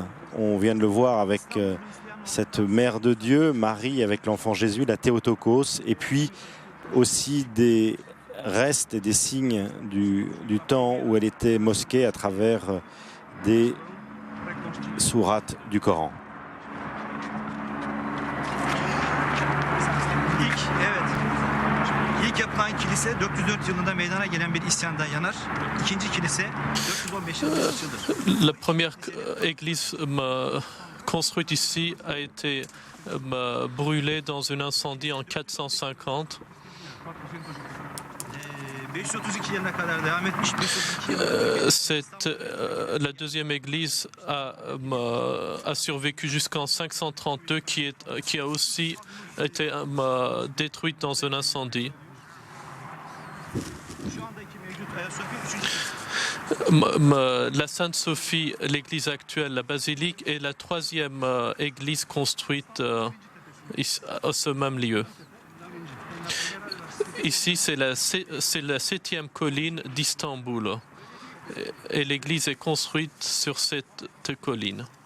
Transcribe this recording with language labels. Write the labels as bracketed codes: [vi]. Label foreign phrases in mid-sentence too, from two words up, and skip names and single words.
[fr] On vient de le voir avec cette mère de Dieu, Marie, avec l'enfant Jésus, la Théotokos, et puis aussi des restes et des signes du temps où elle était mosquée à travers des sourates du Coran. [tr] İlk yapılan kilise 404 yılında meydana gelen bir isyanda yanar. İkinci kilise 415 yılında açılır. [fr] La première église construite ici a été brûlée dans un incendie en 450. [tr] 532 yılına kadar devam etmiş. 532 yılında [fr] la deuxième église a survécu jusqu'en 532, qui a aussi été détruite dans un incendie. [tr] şu andaki mevcut Ayasofya 3. [fr] La Sainte-Sophie, l'église actuelle, la basilique, est la troisième église construite à ce même lieu. Ici, c'est la 7e colline d'Istanbul. Et l'église est construite sur cette colline.